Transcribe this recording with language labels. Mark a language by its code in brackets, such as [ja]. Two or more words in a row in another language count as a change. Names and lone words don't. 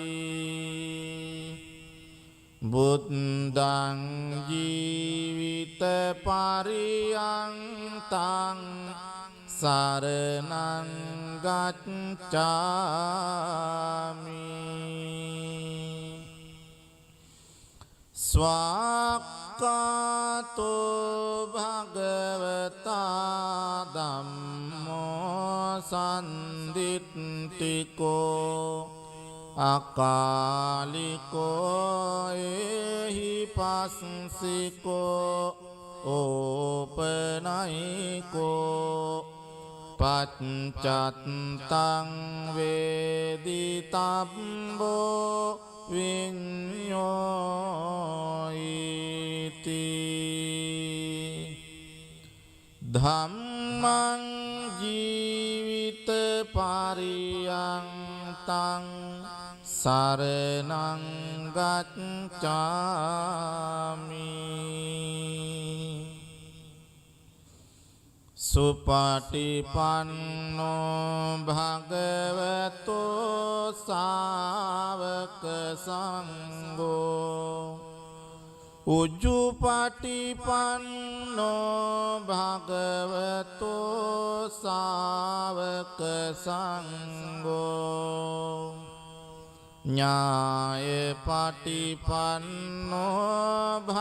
[pi] බුද්ධං ජීවිත පරියන්තං සරණං ගච්ඡාමි ස්වාක්ඛාතෝ භගවතා ධම්මෝ සම්දිත්තිකෝ අකාලිකෝ එහි පස්සිකෝ ඕපනයිකෝ පච්චත්තං වේදිතබ්බෝ විඤ්ඤෝයිති ධම්මං ජීවිත පරියන්තං සරණං ගච්ඡාමි සුපටිපන්නෝ භගවතෝ ශාවක සංඝෝ උජුපටිපන්නෝ භගවතෝ ශාවක සංඝෝ ඥාය පටිපන්නෝ